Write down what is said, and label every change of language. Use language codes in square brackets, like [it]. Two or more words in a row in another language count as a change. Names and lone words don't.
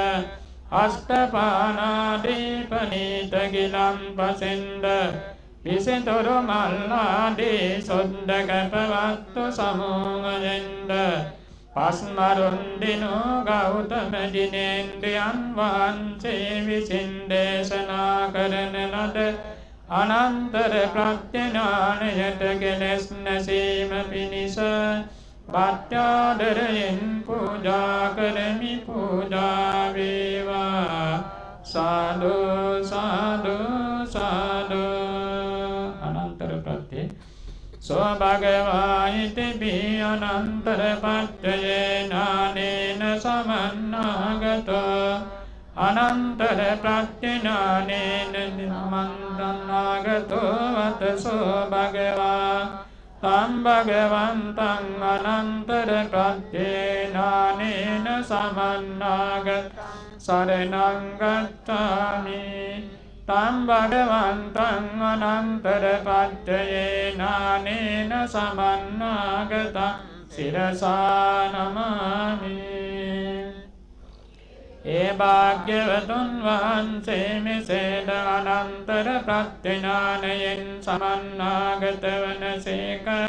[si] අෂ්ටපානාදී පනීත ගිලම් පසෙන්ද විසිතුරු මල්ලාදී සුද්දක පවත්තු සමූහයෙන්ද පස්මරුන්දිනු ගෞතම දිනේන්ද්‍රයන් වහන්සේ විසින් දේශනා කරන ලද අනන්තර ප්‍රත්‍යඥානයට කෙලෙස් නැසීම පිණිස භක්ත්‍යාදරයෙන් පූජා කරමි. පූජා වේවා. සාදු සාදු සාදු. [pi] අනන්තර ප්‍රත්‍ය සෝ භගවා ඉති අනන්තර පච්චයේනානේන සමන්නාගතෝ අනන්තර ප්‍රත්‍යඥානේන සමන්නාගතෝ වතසෝ භගවා තම් භගවන්තං අනන්තර ප්‍රත්‍යේනානේන සමන්නාගත සරණං ගච්ඡාමි. තම් භගවන්තං අනන්තර පච්චයේනානේන සමන්නාගත සිරසා නමාමි. [si] ඒ භාග්‍යවතුන් වහන්සේ මෙසේද අනන්තර ප්‍රත්‍යඥානයෙන් සමන්නාගත වනසේක.